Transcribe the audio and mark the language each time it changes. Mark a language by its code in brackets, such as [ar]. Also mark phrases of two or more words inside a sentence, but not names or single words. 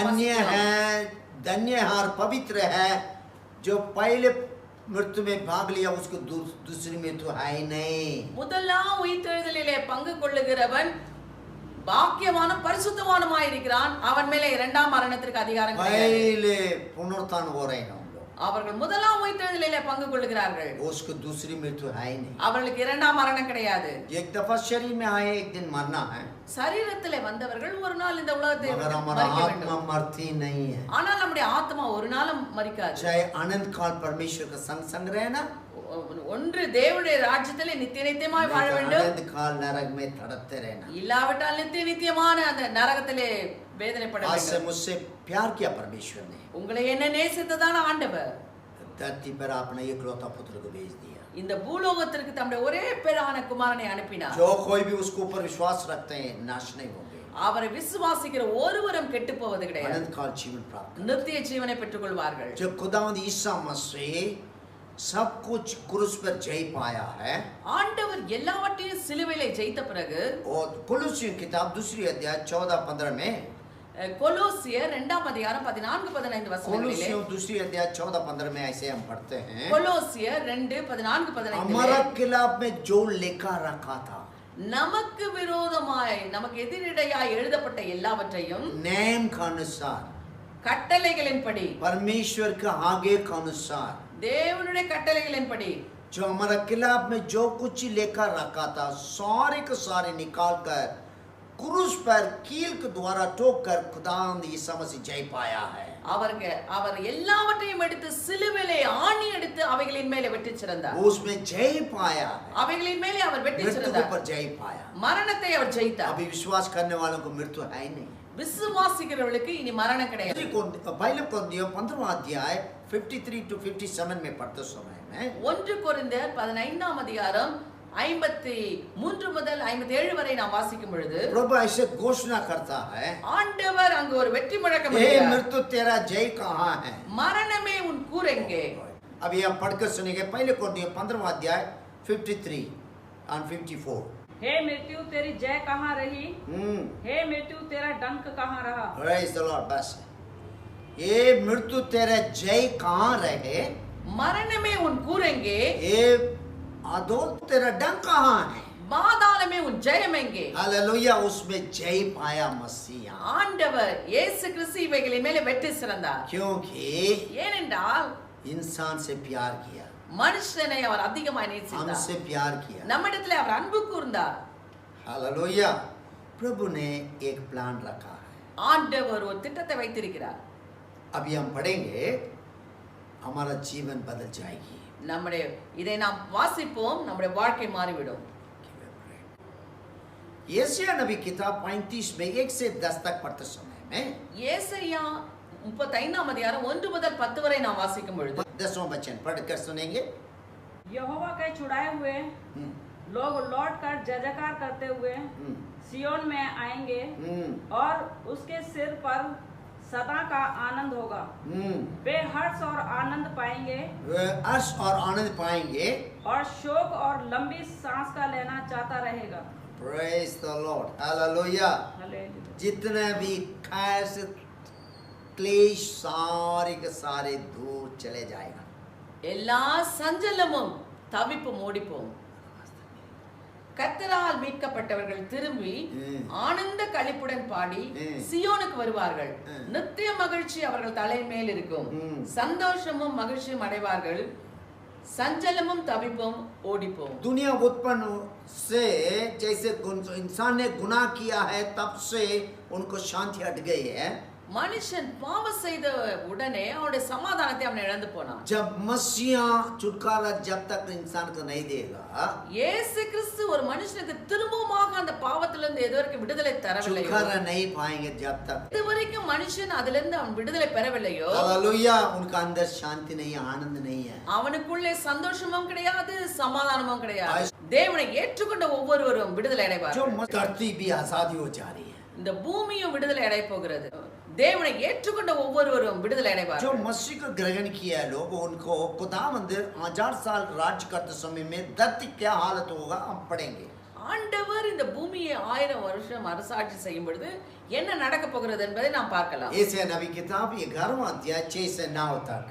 [hi] धन्य [ta] வாசிக்கிறோம். [hi] है, धन्य है और पवित्र है जो पहले मृत्यु में भाग लिया, उसको दूसरी मृत्यु है ही नहीं। [ta] முதலாம் உயிர்த்தெழுதலிலே பங்கு கொள்ளுகிறவன் பாக்கியவானும் பரிசுத்தவானுமாய் இருக்கிறான். அவன் மேலே இரண்டாம் மரணத்திற்கு அதிகாரம் கிடையாது. [hi] पहले पुनरुत्थान हो रहे हैं हम लोग, [ta] அவர்கள் முதலாம் உயிர்த்தெழுதலிலே பங்கு கொள்ளுகிறார்கள். [hi] उसको दूसरी मृत्यु है ही नहीं। [ta] அவர்களுக்கு இரண்டாம் மரணம் கிடையாது. [hi] एक दफा शरीर में आए, एक दिन मरना है, [ta] சரீரத்திலே வந்தவர்கள் ஒரு நாள் இந்த உலகத்தை [hi] मगर हमारा [ta] மரிக்க [hi] आत्मा [ta] வேண்டும். [hi] मरती नहीं है। [ta] ஆனால் நம்முடைய ஆத்மா ஒரு நாளும் மரிக்காது. [hi] चाहे अनंत काल परमेश्वर का संग संग रहना, [ta] ஒன்று தேவனுடைய ராஜ்யத்திலே நித்திய நித்தியமாய் வாழ வேண்டும், [hi] अनंत काल नरक में तड़पते रहना। [ta] இல்லாவிட்டால் நித்திய நித்தியமான அந்த நரகத்திலே வேதனைப்பட [hi] आज से [ta] வேண்டும். [hi] मुझसे प्यार किया परमेश्वर ने, [ta] உங்களை என்ன நேசித்ததான ஆண்டவர் [hi] धरती पर अपना एकलौता पुत्र को भेज दिया। [ta] இந்த பூலோகத்திற்கு தம்முடைய ஒரே பேரான குமாரனை அனுப்பினார். [hi] जो कोई भी उसके ऊपर विश्वास रखते हैं नाश नहीं होंगे, [ta] அவரை விசுவாசிக்கிற ஒருவரும் கெட்டு போவது கிடையாது, [hi] अनंत काल जीवन प्राप्त करेंगे। [ta] நித்திய ஜீவனை பெற்றுக் கொள்வார்கள். [hi] जब खुदावंद ईसा मसीह सब कुछ क्रूस पर जय पाया है, [ta] ஆண்டவர் எல்லாவற்றையும் சிலுவையிலே ஜெயித்த பிறகு [hi] और कुलुस्सियों की किताब 2 अध्याय 14-15 में, [ta] கொலோசியர் 2ஆம் அதிகாரம் 14-15 வசனங்களிலே, [hi] कुलुस्सियों 2 अध्याय 14-15 में ऐसे हम पढ़ते हैं, [ta] கொலோசியர் 2:14-15 [hi] हमारा खिलाफ में जो लेखा रखा था, [ta] நமக்கு விரோதமாய் நமக்கு எதிரிடையாய் எழுதப்பட்ட எல்லாவற்றையும் [hi] नेम का अनुसार, [ta] கட்டளைகளின்படி, [hi] परमेश्वर के आगे का अनुसार, [ta] தேவனுடைய கட்டளைகளின்படி [hi] जो हमारा खिलाफ में जो कुछ लेखा रखा था, सारे के सारे निकाल कर क्रूस पर कील के द्वारा ठोक कर खुदावंद ईसा मसीह जय पाया है। [ta] அவர் எல்லாவற்றையும் எடுத்து சிலுவையிலே ஆணி எடுத்து அவைகளின் மேலே வெட்டி சிறந்தார். [hi] वो उसमें जय पाया है, [ta] அவைகளின் மேலே அவர் வெட்டி [hi] मृत्यु के [ta] சிறந்தார். [hi] ऊपर जय पाया। [ta] மரணத்தை அவர் ஜெயித்தார். [hi] अभी विश्वास करने वालों को मृत्यु है ही नहीं। [ta] விசுவாசிக்கிறவர்களுக்கு இனி மரணம் கிடையாது. [hi] पहले कोरिन्थियों 15वां अध्याय 53 to 57 में पढ़ते समय में, [ta] 1 கொரிந்தியர் 15ஆம் அதிகாரம் 53 முதல் 57 வரை நாம் வாசிக்கும் பொழுது, [hi] प्रभु ऐसे घोषणा करता है, [ta] ஆண்டவர் அங்கு ஒரு வெற்றி முழக்கம் [hi] हे [ta] இடுகிறார். [hi] मृत्यु तेरा जय कहाँ है? [ta] மரணமே உன் கூர் எங்கே? [hi] अभी आप पढ़कर सुनेंगे पहले कोरिन्थियों 15वां अध्याय 53 और 54। हे मृत्यु तेरी जय कहाँ रही? हे मृत्यु तेरा डंक कहाँ रहा? [en] Praise the Lord। [hi] बस ये मृत्यु तेरा जय कहाँ रहे? [ta] மரணமே உன் கூர் எங்கே? [hi] ये अधोल तेरा डंक कहाँ है? [ta] பாதாளமே உன் ஜெயம் எங்கே? [hi] हालेलुया। उसमें जय पाया मसीह, [ta] ஆண்டவர் இயேசு கிறிஸ்து இவைகளின் மேலே வெற்றி சிறந்தார். [hi] क्योंकि [ta] ஏனென்றால் [hi] इंसान से प्यार किया, [ta] மனுஷனை அவர் அதிகமாய் நேசித்தார். [hi] हमसे प्यार किया। [ta] நம்மிடத்திலே அவர் அன்பு கூர்ந்தார். [hi] हालेलुया। प्रभु ने एक प्लान रखा है। [ta] ஆண்டவர் ஒரு திட்டத்தை வைத்திருக்கிறார். [hi] अभी हम पढ़ेंगे, हमारा जीवन बदल जाएगी। [ta] நம்முடைய இதை நாம் வாசிப்போம், நம்முடைய வாழ்க்கை மாறிவிடும். [hi] यशायाह नबी किताब 35 में 1 से 10 तक पढ़ते समय में, [ta] ஏசாயா 35ஆம் அதிகாரம் 1 முதல் 10 வரை நாம் வாசிக்கும் பொழுது [hi] 10वां वचन पढ़कर सुनेंगे। यहोवा के छुड़ाए हुए लोग लौट कर जय जयकार करते हुए सियोन में आएंगे और उसके सिर पर सदा का आनंद होगा। वे हर्ष और आनंद पाएंगे, वे हर्ष और आनंद पाएंगे और शोक और लंबी सांस का लेना चाहता रहेगा। [en] Praise the Lord। हालेलुया। [hi] हालेलुया। जितने भी खैस क्लेश सारे के सारे दूर चले जाएगा। [ta] எல்லா சஞ்சலமும் தவிப்பும் ஓடிப்போம். கர்த்தரால் மீட்கப்பட்டவர்கள் திரும்பி ஆனந்த களிப்புடன் பாடி சியோனுக்கு வருவார்கள். நித்திய மகிழ்ச்சி அவர்கள் தலைமேல் இருக்கும். சந்தோஷமும் மகிழ்ச்சியும் அடைவார்கள். சஞ்சலமும் தவிப்பும் ஓடிப்போம். [hi] दुनिया उत्पन्न से जैसे इंसान ने गुनाह किया है, तब से उनको शांति हट गई है। [ta] மனுஷன் பாவம் செய்த உடனே அவனுடைய சமாதானத்தை அவன் இழந்து போனான். [hi] जब मसीहा छुटकारा जब तक इंसान को नहीं देगा, [ta] இயேசு கிறிஸ்து ஒரு மனுஷனுக்கு திரும்பமாக அந்த பாவத்திலிருந்து எதுவரைக்கும் விடுதலை தரவில்லையோ, [hi] छुटकारा नहीं पाएंगे जब तक, [ta] இதுவரைக்கும் மனுஷன் அதிலிருந்து அவன் விடுதலை பெறவில்லையோ, [hi] हालेलुया, उनका अंदर शांति नहीं है, आनंद नहीं है. [ta] அவனுக்குள்ளே சந்தோஷமும் கிடையாது, சமாதானமும் கிடையாது. தேவனை ஏற்றுக்கொண்ட ஒவ்வொருவரும் விடுதலை [hi] जो [ta] அடைவார்கள். [hi] धरती भी आजादी हो जा रही है, [ta] இந்த பூமியும் விடுதலை அடைய போகிறது. தேவனை ஏற்றுக்கொண்ட ஒவ்வொருவரும் விடுதலை [hi] जो [ta] அடைவார்கள். [hi] मसीह को ग्रहण किया है लोग, उनको खुदावंद 1000 साल राज्य करते समय में धरती क्या हालत होगा हम पढ़ेंगे. [ta] ஆண்டவர் இந்த பூமியை 1000 வருஷம் அரசாட்சி செய்யும் பொழுது என்ன நடக்க போகிறது என்பதை நாம் பார்க்கலாம். [hi] ऐसे नबी किताब 11वां अध्याय 6 से 9 तक